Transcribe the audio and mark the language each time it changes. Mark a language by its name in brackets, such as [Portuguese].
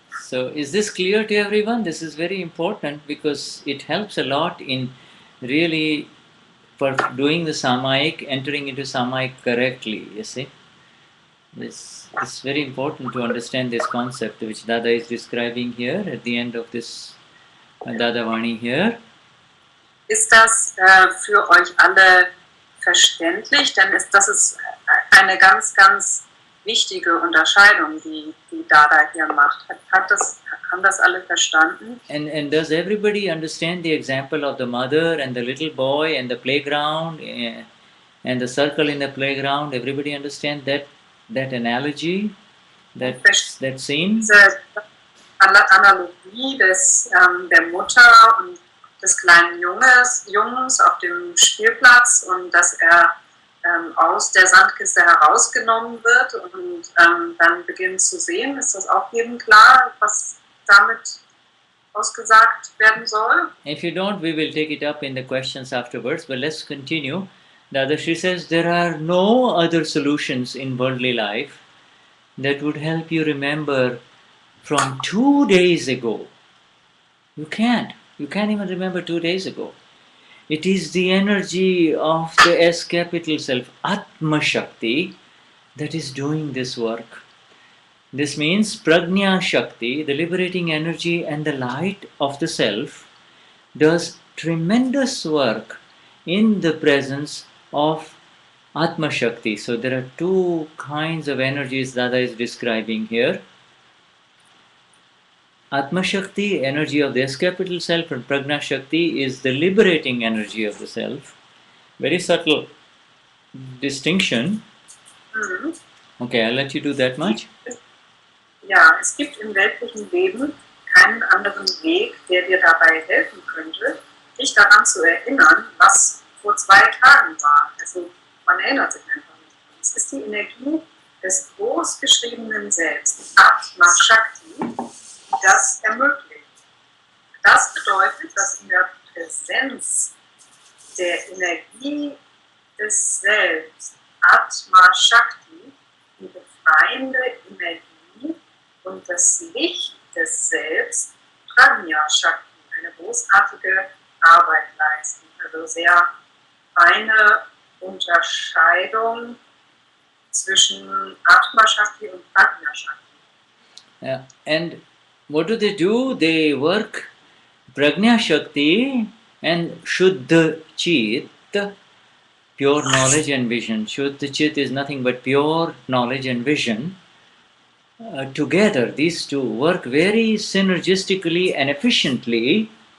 [English] So is this clear to everyone? This is very important because it helps a lot in really for doing the Samayik, entering into Samayik correctly, you see. It's very important to understand this concept which Dada is describing here at the end of this Dadavani here. [German] Ist das für euch alle verständlich? Denn das ist eine ganz, ganz wichtige Unterscheidung, die Dada hier macht. Haben das alle verstanden? [English] And does everybody understand the example of the mother and the little boy and the playground and the circle in the playground? Everybody understand that analogy, that scene? [German] Diese Analogie der Mutter und des kleinen Jungs auf dem Spielplatz und dass er aus der Sandkiste herausgenommen wird und dann beginnt zu sehen. Ist das auch jedem klar, was damit ausgesagt werden soll? [English] If you don't, we will take it up in the questions afterwards, but let's continue. Dadashri says there are no other solutions in worldly life that would help you remember from 2 days ago. You can't even remember 2 days ago. It is the energy of the S capital self, Atma Shakti, that is doing this work. This means Prajna Shakti, the liberating energy and the light of the self, does tremendous work in the presence of Atma Shakti. So there are two kinds of energies Dada is describing here. Atma Shakti, energy of the S capital self, and Prajna Shakti is the liberating energy of the self. Very subtle distinction. Mhm. Okay, I'll let you do that much. [German] Ja, es gibt im weltlichen Leben keinen anderen Weg, der dir dabei helfen könnte, dich daran zu erinnern, was vor 2 Tagen war. Also man erinnert sich einfach nicht. Es ist die Energie des großgeschriebenen Selbst, Atma Shakti, das ermöglicht. Das bedeutet, dass in der Präsenz der Energie des Selbst, Atma Shakti, die befreiende Energie und das Licht des Selbst, Prajna Shakti, eine großartige Arbeit leisten. Also sehr feine Unterscheidung zwischen Atma Shakti und Prajna Shakti. [English] Yeah. And what do? They work Prajna Shakti and Shuddha Chit, pure knowledge and vision. Shuddha Chit is nothing but pure knowledge and vision. Together, these two work very synergistically and efficiently.